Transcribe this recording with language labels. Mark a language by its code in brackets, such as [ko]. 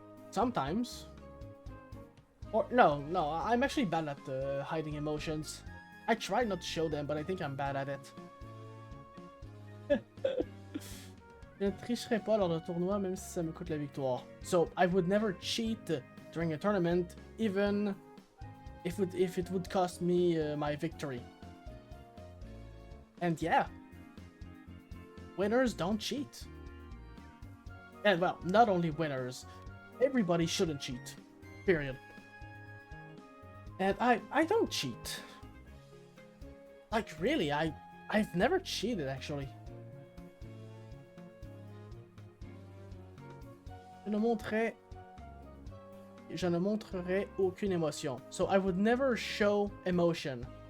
[en] Sometimes. Or no, I'm actually bad at hiding emotions. I try not to show them, but I think I'm bad at it. [fr] Je ne tricherai pas lors d'un tournoi, même si ça me coûte la victoire. [en] So, I would never cheat during a tournament, even if it would cost me my victory. And yeah, winners don't cheat. And well, not only winners, everybody shouldn't cheat. Period. And I don't cheat. Like really, I've never cheated actually. [fr] Je ne montrerai aucune émotion. [en] So I would never show emotion.